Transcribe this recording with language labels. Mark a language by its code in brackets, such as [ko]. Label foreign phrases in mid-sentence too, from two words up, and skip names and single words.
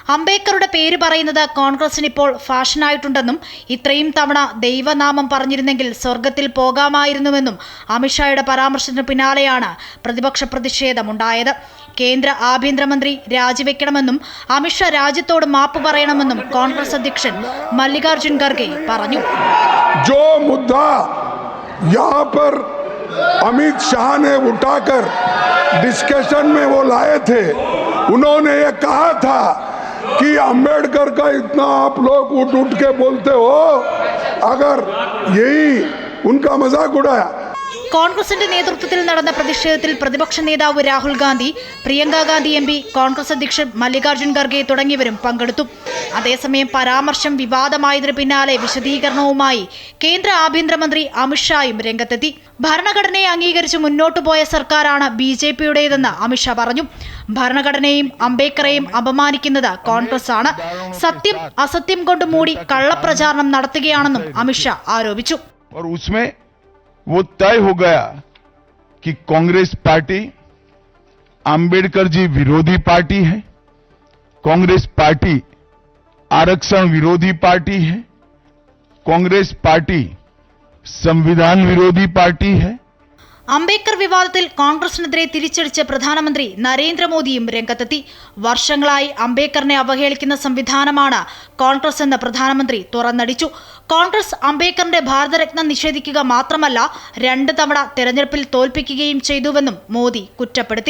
[ml] അംബേദ്കറുടെ പേര് പറയുന്നത് കോൺഗ്രസിന് ഇപ്പോൾ ഫാഷനായിട്ടുണ്ടെന്നും ഇത്രയും തവണ ദൈവനാമം പറഞ്ഞിരുന്നെങ്കിൽ സ്വർഗത്തിൽ പോകാമായിരുന്നുവെന്നും അമിത്ഷായുടെ പരാമർശത്തിന് പിന്നാലെയാണ് പ്രതിപക്ഷ പ്രതിഷേധമുണ്ടായത്. കേന്ദ്ര ആഭ്യന്തരമന്ത്രി രാജിവെക്കണമെന്നും അമിത്ഷാ രാജ്യത്തോട് മാപ്പ് പറയണമെന്നും കോൺഗ്രസ് അധ്യക്ഷൻ മല്ലികാർജുൻ ഖർഗെ പറഞ്ഞു. [hi] जो मुद्दा यहाँ पर अमित शाह ने उठाकर डिस्कशन में वो लाए थे, उन्होंने ये कहा था कि अंबेडकर का इतना आप लोग उठ के बोलते हो, अगर यही उनका मजाक उड़ाया. [ml] കോൺഗ്രസിന്റെ നേതൃത്വത്തിൽ നടന്ന പ്രതിഷേധത്തിൽ പ്രതിപക്ഷ നേതാവ് രാഹുൽ ഗാന്ധി, പ്രിയങ്ക ഗാന്ധി എം പി, കോൺഗ്രസ് അധ്യക്ഷൻ മല്ലികാർജുൻ ഖർഗെ തുടങ്ങിയവരും പങ്കെടുത്തു. അതേസമയം പരാമർശം വിവാദമായതിനു പിന്നാലെ വിശദീകരണവുമായി കേന്ദ്ര ആഭ്യന്തരമന്ത്രി അമിത്ഷായും രംഗത്തെത്തി. ഭരണഘടനയെ അംഗീകരിച്ച് മുന്നോട്ടു പോയ സർക്കാരാണ് BJPയുടേതെന്ന് അമിത്ഷാ പറഞ്ഞു. ഭരണഘടനയെയും അംബേദ്കറെയും അപമാനിക്കുന്നത് കോൺഗ്രസ് ആണ്. സത്യം അസത്യം കൊണ്ട് മൂടി കള്ളപ്രചാരണം നടത്തുകയാണെന്നും അമിത്ഷാ ആരോപിച്ചു. [hi] वो तय हो गया कि कांग्रेस पार्टी अंबेडकर जी विरोधी पार्टी है, कांग्रेस पार्टी आरक्षण विरोधी पार्टी है, कांग्रेस पार्टी संविधान विरोधी पार्टी है. [ml] അംബേദ്കർ വിവാദത്തിൽ കോൺഗ്രസിനെതിരെ തിരിച്ചടിച്ച് പ്രധാനമന്ത്രി നരേന്ദ്രമോദിയും രംഗത്തെത്തി. വർഷങ്ങളായി അംബേദ്കറിനെ അവഹേളിക്കുന്ന സംവിധാനമാണ് കോൺഗ്രസ് എന്ന് പ്രധാനമന്ത്രി തുറന്നടിച്ചു. കോൺഗ്രസ് അംബേദ്കറിന്റെ ഭാരതരത്ന നിഷേധിക്കുക മാത്രമല്ല 2 തവണ തെരഞ്ഞെടുപ്പിൽ തോൽപ്പിക്കുകയും ചെയ്തുവെന്നും മോദി കുറ്റപ്പെടുത്തി.